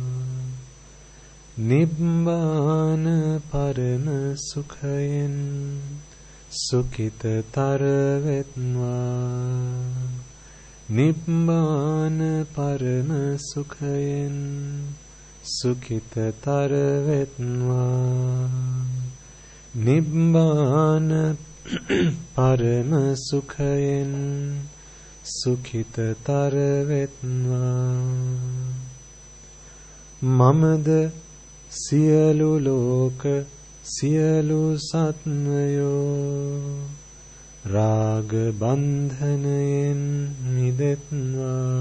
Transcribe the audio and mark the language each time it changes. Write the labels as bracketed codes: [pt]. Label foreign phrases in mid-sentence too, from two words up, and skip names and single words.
[si] නිබ්බාන පරම සුඛයෙන් සුඛිත තරවෙත්වා නිබ්බාන පරම සුඛයෙන් සුඛිත තරවෙත්වා නිබ්බාන පරම සුඛයෙන් sukita taravetva Nibbana parama sukhayen සුඛිතතර වෙත්වා. මමද සියලු ලෝක සියලු සත්වයෝ රාග බන්ධනයෙන් මිදෙත්වා.